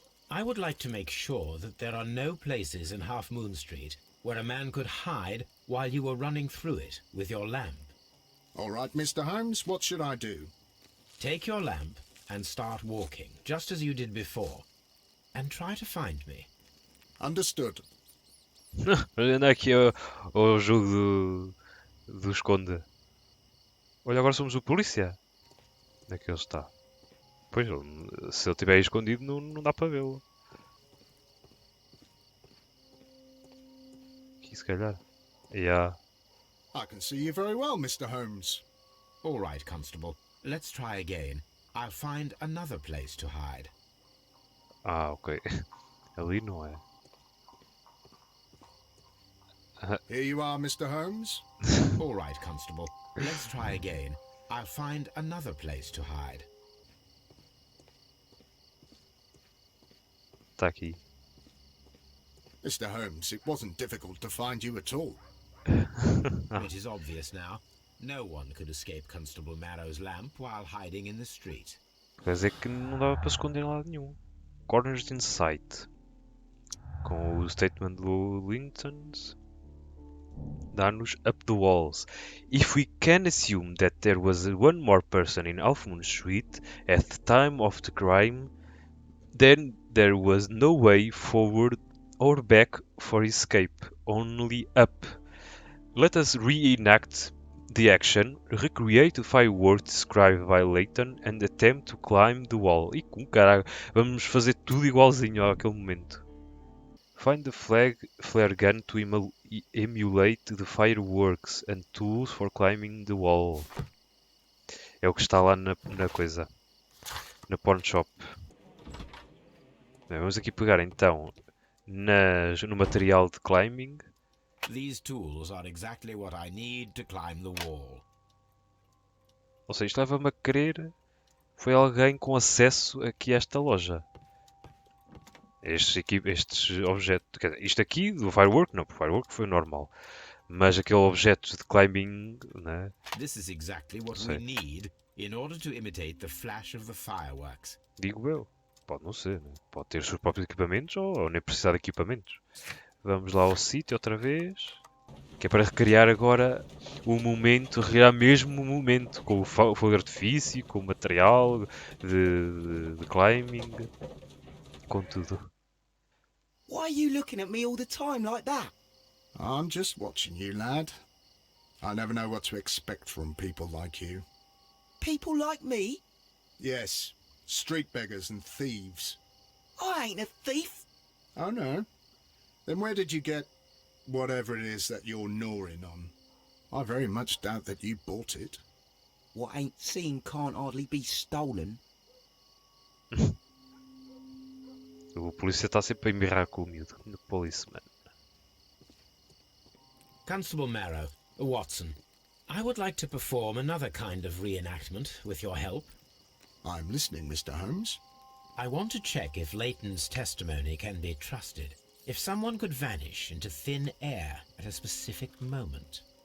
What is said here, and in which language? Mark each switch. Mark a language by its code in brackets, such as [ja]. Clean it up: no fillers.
[en] I would like to make sure that there are no places in Half Moon Street where a man could hide while you were running through it with your lamp. All right, Mr. Holmes, what should I do? Take your lamp and start walking, just as you did before, and try to find me. Understood. [pt] Anda aqui ao jogo do esconde. Olha, agora somos o polícia. Onde é que ele está? Pois, se ele estiver aí escondido, não dá para vê-lo. Aqui, se calhar. Yeah. [en] I can see you very well, Mr. Holmes. All right, Constable. Let's try again. I'll find another place to hide. [pt] Ah, ok. Ali não é. [en] Here you are, Mr. Holmes. All right, Constable. Let's try again. I'll find another place to hide. [pt] Está aqui. [en] Mr. Holmes, it wasn't difficult to find you at all. It is obvious now. No one could escape Constable Marrow's lamp while hiding in the street. [pt] Quer dizer que não dava para esconder em lado nenhum. [en] Corners in sight. [pt] Com o [en] statement do Linton's. [pt] Dá-nos [en] up the walls. If we can assume that there was one more person in Half Moon Street at the time of the crime, then there was no way forward or back for escape, only up. Let us reenact the action, recreate the fireworks described by Leighton and attempt to climb the wall. [pt] E com caralho, vamos fazer tudo igualzinho àquele momento. [en] Find the flare gun to emulate the fireworks and tools for climbing the wall. [pt] É o que está lá na coisa. Na pawn shop. Bem, vamos aqui pegar então no material de climbing. [en] These tools are exactly what I need to climb the wall. [pt] Ou seja, isto leva-me a crer foi alguém com acesso aqui a esta loja. Estes objetos. Quer dizer, isto aqui do firework, não, o firework foi normal. Mas aquele objeto de climbing, né? [en] This is exactly what we need in order to imitate the flash of the fireworks. [pt] Digo eu. Pode não ser, né? Pode ter os seus próprios equipamentos ou nem precisar de equipamentos. Vamos lá ao sítio outra vez. Que é para recriar agora o momento, recriar mesmo o momento, com o fogo de artifício, com o material de climbing, com tudo. [en] Why are you looking at me all the time like that? I'm just watching you, lad. I never know what to expect from people like you. People like me? Yes, street beggars and thieves. I ain't a thief. Oh, no? Then where did you get whatever it is that you're gnawing on? I very much doubt that you bought it. What ain't seen can't hardly be stolen. [pt] O polícia está sempre a embirrar com o miúdo. [en] No policeman. Constable Marrow, Watson, I would like to perform another kind of reenactment with your help. I'm listening, Mr. Holmes. I want to check if Leighton's testimony can be trusted. If someone could vanish into thin air at a specific moment.